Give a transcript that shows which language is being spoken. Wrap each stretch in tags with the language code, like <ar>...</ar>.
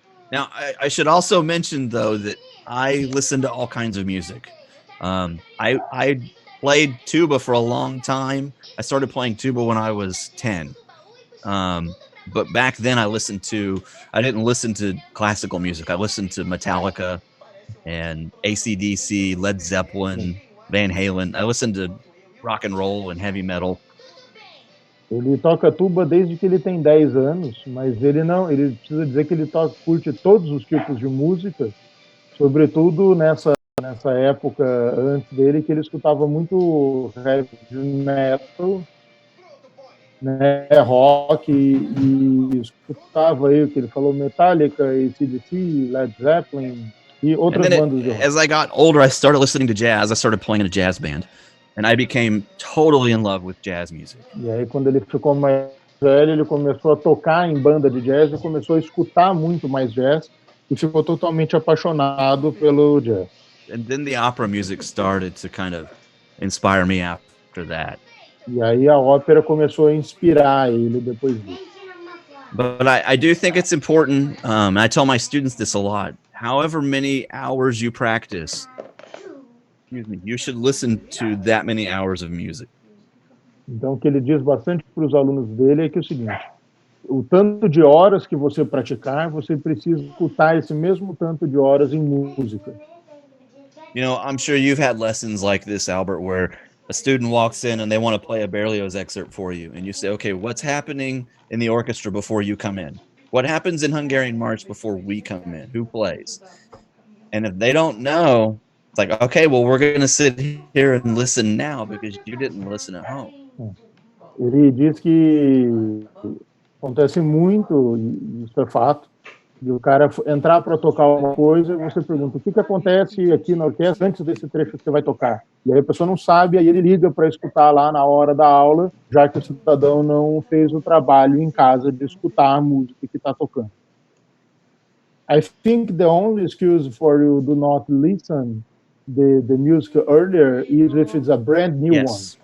<en>Now I should also mention though that I listen to all kinds of music. I played tuba for a long time. I started playing tuba when I was 10. But back then I didn't listen to classical music. I listened to Metallica and AC/DC, Led Zeppelin, Van Halen. I listened to rock and roll and heavy metal.</en> <pt>Ele toca tuba desde que ele tem 10 anos, mas ele precisa dizer que ele curte todos os tipos de música, sobretudo nessa época antes dele, que ele escutava muito heavy metal, né, rock, e escutava aí o que ele falou, Metallica, AC/DC, Led Zeppelin e</pt> <en>And</en> <pt>outras</pt> <en>then</en> <pt>bandas de rock.</pt> <en>as I got older, I started listening to jazz. I started playing in a jazz band, and I became totally in love with jazz music.</en> <pt>E aí, quando ele ficou mais velho, ele começou a tocar em banda de jazz e começou a escutar muito mais jazz e ficou totalmente apaixonado pelo jazz.</pt> <en>And then the opera music started to kind of inspire me after that.</en> <pt>E aí a ópera começou a inspirar ele depois disso.</pt> <en>But I do think it's important. I tell my students this a lot. However many hours you practice, you should listen to that many hours of music.</en> <pt>Então, o que ele diz bastante para os alunos dele é que é o seguinte: o tanto de horas que você praticar, você precisa escutar esse mesmo tanto de horas em música.</pt> <en>You know, I'm sure you've had lessons like this, Albert, where a student walks in and they want to play a Berlioz excerpt for you, and you say, okay, what's happening in the orchestra before you come in? What happens in Hungarian March before we come in? Who plays? And if they don't know, it's like, okay, well, we're going to sit here and listen now because you didn't listen at home.</en> <pt>Ele diz que acontece muito, e isso é fato, de o cara entrar para tocar uma coisa e você pergunta o que acontece aqui na orquestra antes desse trecho que você vai tocar. E aí a pessoa não sabe, aí ele liga para escutar lá na hora da aula, já que o cidadão não fez o trabalho em casa de escutar a música que está tocando.</pt> <en>I think the only excuse for you do not listen the music earlier is if it's a brand new one.</en>